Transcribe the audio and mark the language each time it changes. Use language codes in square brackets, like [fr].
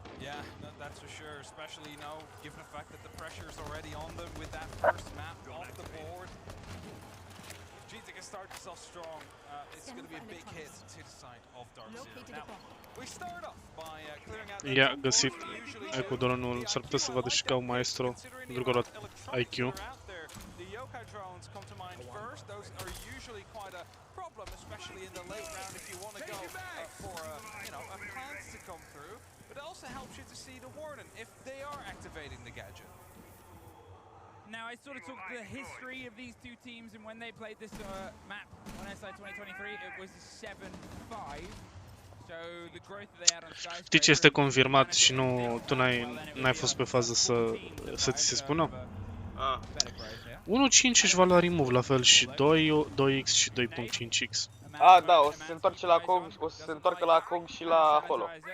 [en] Yeah, that's for sure, especially, you know, given the fact that the pressure is already on them with that first map off the board. Geez, they can start this off strong. It's going to be a big hit to the side of Dark Zero. Now, we start off by clearing out [ro] I-a găsit ecodronul, s-ar putea să vadă și ca un maestro, pentru că a luat IQ. [en] The yokai drones come to mind first. Those are usually quite a problem, especially in the late round if you want to go for a plants to come through. But it also helps you to see the Warden if they are activating the gadget. Now, I sort of took the history of these two teams, and when they played this map on SI 2023, it was 7-5. So the growth that they had on Sky. [ro] Știi ce este confirmat și nu, tu n-ai fost pe fază să ți se spună? 1.5 își va lua remove, la fel și 2x și 2.5x. Da, o să se întoarce la COG, o să se întoarcă la COG și la Holo.